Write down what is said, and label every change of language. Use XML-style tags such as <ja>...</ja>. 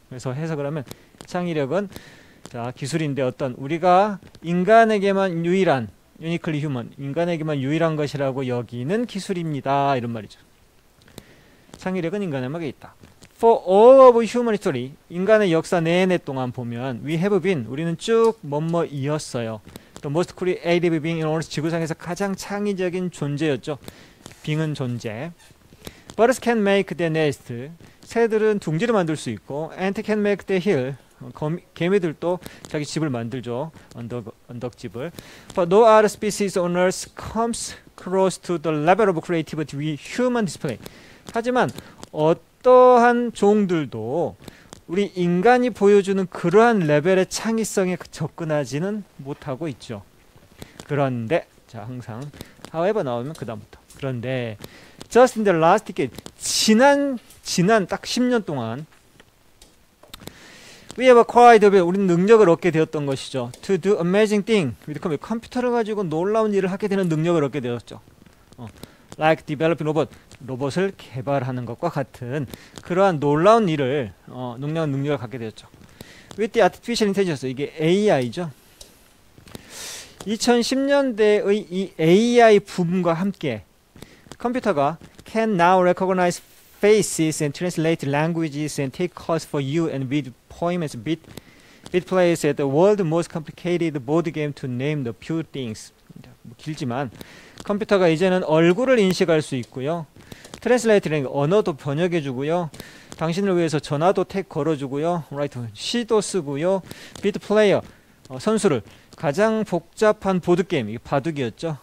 <ko>그래서 해석을 하면 창의력은 자, 기술인데 어떤 우리가 인간에게만 유일한</ko> <en>uniquely human,</en> <ko>인간에게만 유일한 것이라고 여기는 기술입니다. 이런 말이죠. 창의력은 인간에게 있다.</ko> <en>For all of human history,</en> <ko>인간의 역사 내내 동안 보면</ko> <en>we have been,</en> <ko>우리는 쭉 뭐뭐이었어요.</ko> <en>The most creative being in earth,</en> <ko>지구상에서 가장 창의적인 존재였죠.</ko> <en>being은 존재. Birds can make their nest,</en> <ko>새들은 둥지를 만들 수 있고</ko> <en>ant can make their hill,</en> <ko>개미들도 자기 집을 만들죠. 언덕집을.</ko> <en>But no other species on earth comes close to the level of creativity we human display.</en> <ko>하지만 어떠한 종들도 우리 인간이 보여주는 그러한 레벨의 창의성에 접근하지는 못하고 있죠. 그런데 자 항상 however 나오면 그 다음부터 그런데</ko> <en>just in the last decade</en> <ko>지난 딱 10년 동안</ko> <en>we have acquired,</en> <ko>우리는 능력을 얻게 되었던 것이죠.</ko> <en>To do amazing thing.</en> <ko>컴퓨터를 가지고 놀라운 일을 하게 되는 능력을 얻게 되었죠.</ko> <en>Like developing robot.</en> <ko>로봇을 개발하는 것과 같은 그러한 놀라운 일을 능력을 갖게 되었죠.</ko> <en>With the artificial intelligence.</en> <ko>이게 AI죠. 2010년대의 이 AI 붐과 함께 컴퓨터가</ko> <en>can now recognize faces and translate languages and take calls for you and read poems, beat plays at the world's most complicated board game to name the few things.</en> <ko>길지만 컴퓨터가 이제는 얼굴을 인식할 수 있고요. 트랜슬레이트라는 언어도 번역해주고요. 당신을 위해서 전화도 택 걸어주고요. 시도 쓰고요. 비트 플레이어 선수를 가장 복잡한 보드게임, 이게 바둑이었죠.</ko>